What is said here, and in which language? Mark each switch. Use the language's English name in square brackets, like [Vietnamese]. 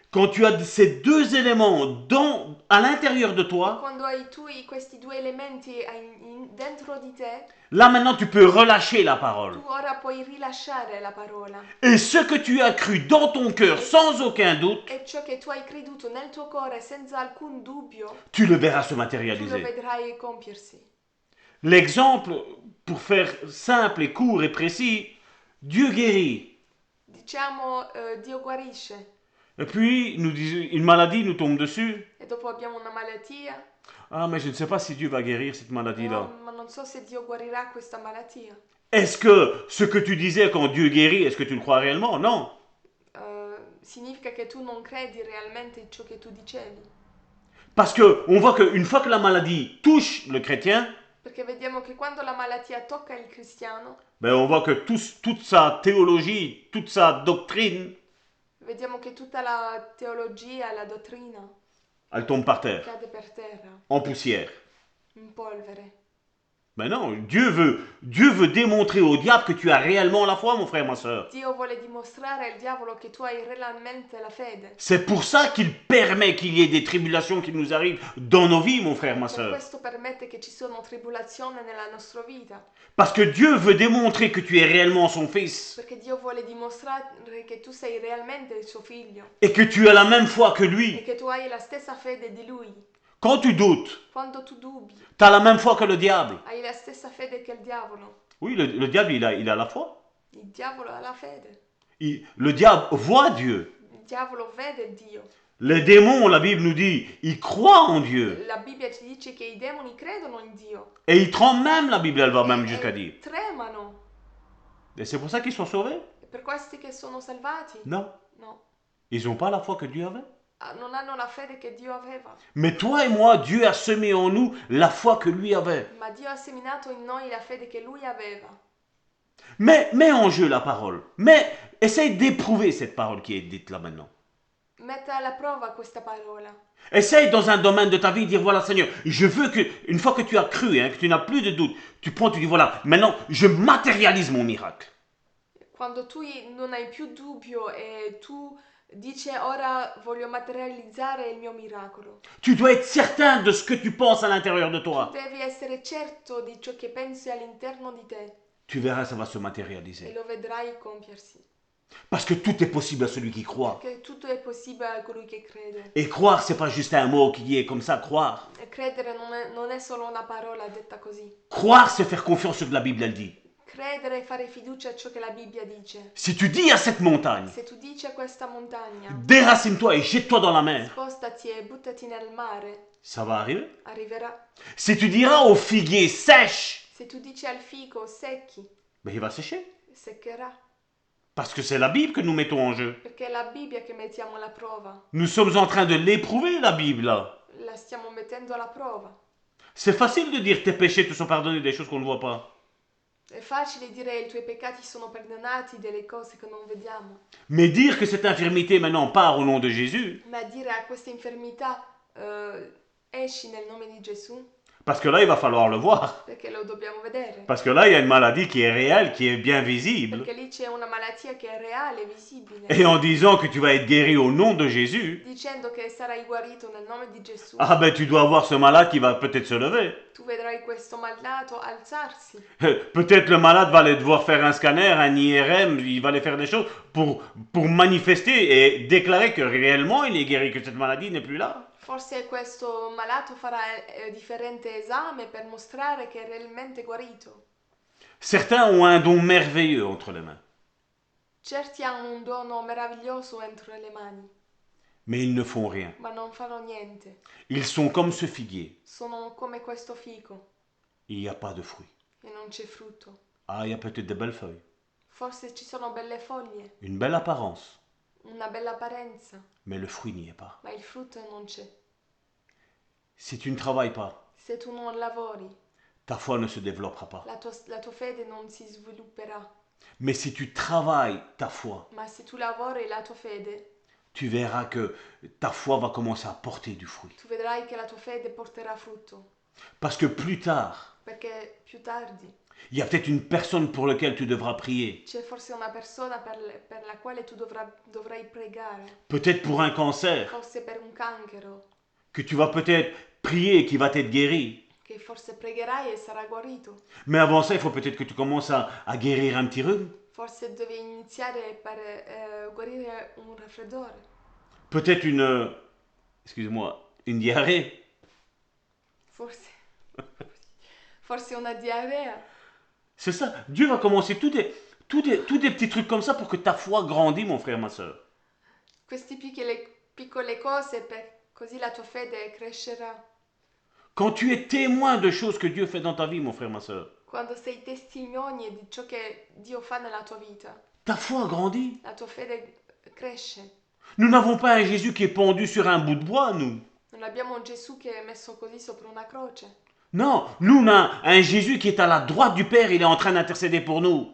[French] Quand tu as ces deux éléments à l'intérieur de toi, [Italian] Quando hai tu questi due elementi dentro di te, [French] là maintenant tu peux relâcher la parole. [Italian] tu ora puoi rilasciare la parola. [French] Et ce que tu as cru dans ton cœur sans aucun doute, [Italian] E ciò che tu hai creduto nel tuo cuore senza alcun dubbio, [French] tu le verras se [Italian] tu lo [French] matérialiser. [Italian] vedrai compiersi. [French] L'exemple, pour faire simple et court et précis, Dieu guérit. [Italian] Diciamo Dio guarisce [French] Et puis, une maladie nous tombe dessus. [Italian] e dopo abbiamo una malattia. [French] Ah, mais je ne sais pas si Dieu va guérir cette maladie-là. [Italian] No, ma non so se Dio guarirà questa malattia. [French] Est-ce que ce que tu disais quand Dieu guérit, est-ce que tu le crois réellement? Non. [Italian] Significa che tu non credi realmente in ciò che tu dicevi. [French] Parce que on voit qu'une fois que la maladie touche le chrétien, [Italian] Perché vediamo che quando la malattia tocca il cristiano, [French] ben on voit que toute sa théologie, toute sa doctrine, [Italian] vediamo che tutta la teologia, la dottrina [French] elle tombe par terre, [Italian] cade per terra, [French] en poussière. [Italian] in polvere. [French] Ben non, Dieu veut démontrer au diable que tu as réellement la foi, mon frère, ma soeur. [Italian] Dio vuole dimostrare al diavolo che tu hai realmente la fede. [French] C'est pour ça qu'il permet qu'il y ait des tribulations qui nous arrivent dans nos vies, mon frère, ma [Italian] Per [French] soeur. [Italian] questo permette che ci siano tribolazioni nella nostra vita. [French] Parce que Dieu veut démontrer que tu es réellement son fils [Italian] Perché Dio vuole dimostrare che tu sei realmente il suo figlio [French] et que tu as la même foi que [Italian] e [French] lui. [Italian] che tu hai la stessa fede di lui. [French] Quand tu doutes, [Italian] Quando tu dubbi, [French] tu as la même foi que le diable. [Italian] hai la stessa fede che il diavolo. [French] Oui, le diable, il a la foi. [Italian] Il diavolo ha la fede. [French] Le diable voit Dieu. [Italian] Il diavolo vede Dio. [French] Les démons, la Bible nous dit, ils croient en Dieu. [Italian] La Bibbia ci dice che i demoni credono in Dio. [French] Et ils tremblent même, la Bible, elle va même jusqu'à dire. [Italian] Tremano. [French] Et c'est pour ça qu'ils sont sauvés? [Italian] E per questi che sono salvati? [French] Non. [Italian] No. [French] Ils n'ont pas la foi que Dieu avait. [Italian] Non hanno la fede che Dio aveva. [French] Mais toi et moi, Dieu a semé en nous la foi que lui avait. [Italian] Ma Dio ha seminato in noi la fede che lui aveva. [French] Mais mets en jeu la parole. Mais essaye d'éprouver cette parole qui est dite là maintenant. [Italian] Metta alla prova questa parola. [French] Essaye dans un domaine de ta vie de dire voilà Seigneur, je veux que, une fois que tu as cru, que tu n'as plus de doute, tu prends, tu dis voilà, maintenant je matérialise mon miracle. [Italian] Quando tu non hai più dubbio e tu dici ora voglio materializzare il mio miracolo. [French] Tu dois être certain de ce que tu penses à l'intérieur de toi. [Italian] Devi essere certo di ciò che pensi all'interno di te [French] Tu verras, ça va se [Italian] e [French] matérialiser. [Italian] lo vedrai compiersi. [French] Parce que tout est possible à celui qui croit. [Italian] Perché tutto è possibile a colui che crede. [French] Et croire, c'est pas juste un mot qui est comme ça, croire. [Italian] E credere non è solo una parola detta così. [French] Croire, c'est faire confiance sur ce que la Bible elle dit. [Italian] Credere e fare fiducia a ciò che la Bibbia dice. [French] Si tu dis à cette montagne, [Italian] Se tu dici a questa montagna, [French] déracine-toi et jette-toi dans la mer, [Italian] spostati e buttati nel mare, [French] ça va arriver. [Italian] arriverà. [French] Si tu diras au figuier, sèche, [Italian] Se tu dici al fico secchi, [French] ben il va sécher. [Italian] seccherà. [French] Parce que c'est la Bible que nous mettons en jeu. [Italian] Perché è la Bibbia che mettiamo alla prova. [French] Nous sommes en train de l'éprouver, la Bible, là. [Italian] La stiamo mettendo alla prova. [French] C'est facile de dire que tes péchés te sont pardonnés des choses qu'on ne voit pas. [Italian] È facile dire i tuoi peccati sono perdonati delle cose che non vediamo. [French] Mais dire que cette infirmité maintenant part au nom de Jésus, [Italian] Ma dire a questa infermità esci nel nome di Gesù, [French] Parce que là, il va falloir le voir. [Italian] perché lo dobbiamo vedere. [French] Parce que là, il y a une maladie qui est réelle, qui est bien visible. [Italian] Perché lì c'è una malattia che è reale, visibile. [French] Et en disant que tu vas être guéri au nom de Jésus, [Italian] Dicendo che sarai guarito nel nome di Gesù. [French] ah ben tu dois voir ce malade qui va peut-être se lever. [Italian] Tu vedrai questo malato alzarsi. [French] Peut-être le malade va aller devoir faire un scanner, un IRM, il va aller faire des choses pour manifester et déclarer que réellement il est guéri, que cette maladie n'est plus là. [Italian] Forse questo malato farà differente esame per mostrare che è realmente guarito. [French] Certains ont un don merveilleux entre les mains, [Italian] Certi hanno un dono meraviglioso entro le mani, [French] mais ils ne font rien. [Italian] ma non fanno niente. [French] Ils sont comme ce figuier, [Italian] Sono come questo fico [French] il n'y a pas de fruits. [Italian] e non c'è frutto. [French] Ah, il y a peut-être de belles feuilles, [Italian] Forse ci sono belle foglie, [French] une belle apparence, [Italian] una bella apparenza, [French] mais le fruit n'y est pas. [Italian] ma il frutto non c'è. [French] Si tu ne travailles pas, [Italian] Se tu non lavori, [French] ta foi ne se développera pas. [Italian] la tua fede non si svilupperà. [French] Mais si tu travailles ta foi, [Italian] Ma se tu lavori la tua fede, [French] tu verras que ta foi va commencer à porter du fruit. [Italian] tu vedrai che la tua fede porterà frutto. [French] Parce que plus tard, [Italian] Perché più tardi [French] il y a peut-être une personne pour laquelle tu devras prier. [Italian] c'è forse una persona per la quale tu dovrai pregare. [French] Peut-être pour un cancer, [Italian] Forse per un cancro, [French] que tu vas peut-être prier et qui va t'être guéri. [Italian] che forse pregherai e sarà guarito. [French] Mais avant ça, il faut peut-être que tu commences à guérir un petit rhume. [Italian] Forse devi iniziare per guarire un raffreddore. [French] Peut-être excuse-moi, une diarrhée. [Italian] Forse una diarrea. [French] C'est ça. Dieu va commencer tous des petits trucs comme ça pour que ta foi grandisse, mon frère, ma soeur. [Italian] Queste piccole cose così la tua fede crescerà. [French] Quand tu es témoin de choses que Dieu fait dans ta vie, mon frère, ma soeur, [Italian] Quando sei testimone di ciò che Dio fa nella tua vita, [French] ta foi grandit. [Italian] la tua fede cresce. [French] Nous n'avons pas un Jésus qui est pendu sur un bout de bois, nous. [Italian] Non abbiamo un Gesù che è messo così sopra una croce. [French] Non, nous on a un Jésus qui est à la droite du Père, il est en train d'intercéder pour nous.